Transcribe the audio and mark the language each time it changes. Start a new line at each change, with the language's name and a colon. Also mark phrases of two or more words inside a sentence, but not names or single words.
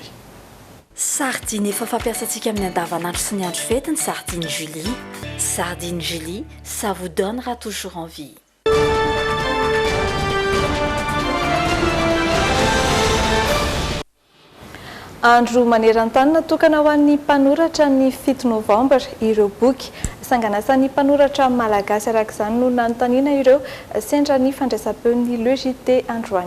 Malagasy: Sardine efa fampiasantsika amin'ny andavanandro sy ny andro fety ny sardine Julie.
French: Sardine Julie, ça vous donnera toujours envie.
Malagasy: Andro maneran-tany natokana ho an'ny mpanoratra ny 7 novambra ireo boky sanganasan'ny mpanoratra malagasy araka izany no nanontaniana ireo sendra ny fandraisam-peon'ny LEJT androany.